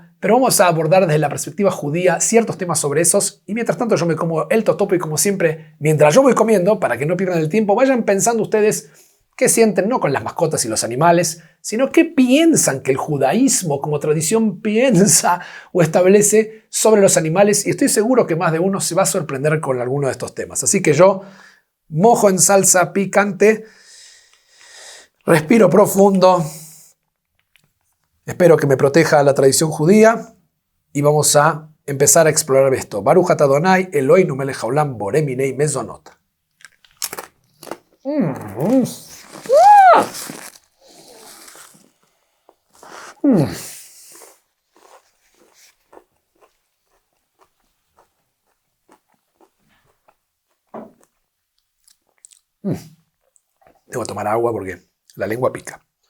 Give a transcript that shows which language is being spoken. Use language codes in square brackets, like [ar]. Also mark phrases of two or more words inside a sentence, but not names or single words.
[es] Pero vamos a abordar desde la perspectiva judía ciertos temas sobre esos y mientras tanto yo me como el totopo y como siempre, mientras yo voy comiendo, para que no pierdan el tiempo, vayan pensando ustedes qué sienten no con las mascotas y los animales, sino qué piensan que el judaísmo como tradición piensa o establece sobre los animales y estoy seguro que más de uno se va a sorprender con alguno de estos temas. Así que yo mojo en salsa picante, respiro profundo. Espero que me proteja la tradición judía y vamos a empezar a explorar esto. [he] ברוך אתה אדני אלהינו מלך העולם בורא מיני מזונות. [es] Tengo que tomar agua porque la lengua pica.